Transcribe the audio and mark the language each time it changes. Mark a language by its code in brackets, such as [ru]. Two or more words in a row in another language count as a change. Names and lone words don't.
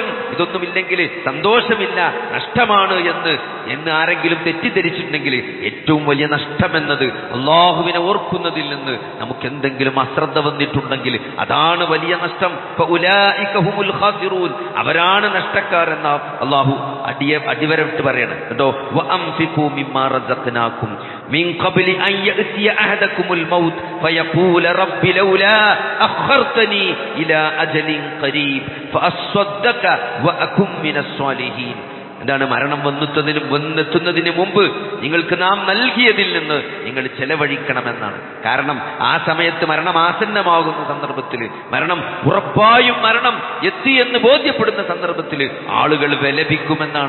[ml] ഇതൊന്നുമില്ലെങ്കിൽ സന്തോഷമില്ല, നഷ്ടമാണ് എന്ന് ആരെങ്കിലും തെറ്റിദ്ധരിച്ചിട്ടുണ്ടെങ്കിൽ ഏറ്റവും വലിയ നഷ്ടമെന്നത് അള്ളാഹുവിനെ ഓർക്കുന്നതിൽ നിന്ന് നമുക്ക് എന്തെങ്കിലും അശ്രദ്ധ വന്നിട്ടുണ്ടെങ്കിൽ അതാണ് വലിയ നഷ്ടം. അവരാണ് നഷ്ടക്കാരെന്ന അള്ളാഹു അടിവരവിട്ട് പറയണം കേട്ടോ. [ar] من قبل أن يأتي أحدكم الموت فيقول رب لولا أخرتني إلى أجل قريب فأصدق وأكن من الصالحين. [ml] എന്താണ്? മരണം വന്നെത്തുന്നതിന് മുമ്പ് നിങ്ങൾക്ക് നാം നൽകിയതിൽ നിന്ന് നിങ്ങൾ ചെലവഴിക്കണമെന്നാണ്. കാരണം ആ സമയത്ത് മരണം ആസന്നമാകുന്ന സന്ദർഭത്തിൽ, ഉറപ്പായും മരണം എത്തിയെന്ന് ബോധ്യപ്പെടുന്ന സന്ദർഭത്തിൽ ആളുകൾ വിലപിക്കുമെന്നാണ്.